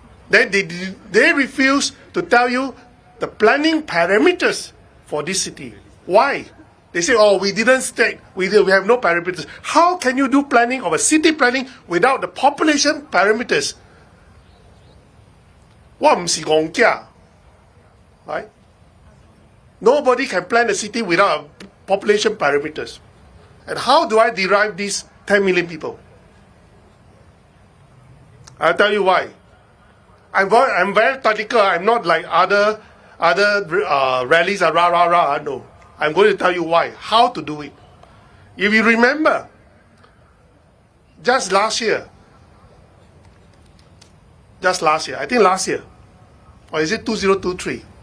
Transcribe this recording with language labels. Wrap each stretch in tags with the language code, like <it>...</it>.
<en>Then they refuse to tell you the planning parameters for this city. Why? They say, oh, we didn't state, we have no parameters. How can you do planning of a city planning without the population parameters?</en> <yue>我唔是講假,</yue> <en>right? Nobody can plan a city without population parameters. And how do I derive these 10 million people? I'll tell you why. I'm very technical. I'm not like other rallies are rah rah rah. No, I'm going to tell you why. How to do it. If you remember, just last year, I think last year, or is it 2023?</en>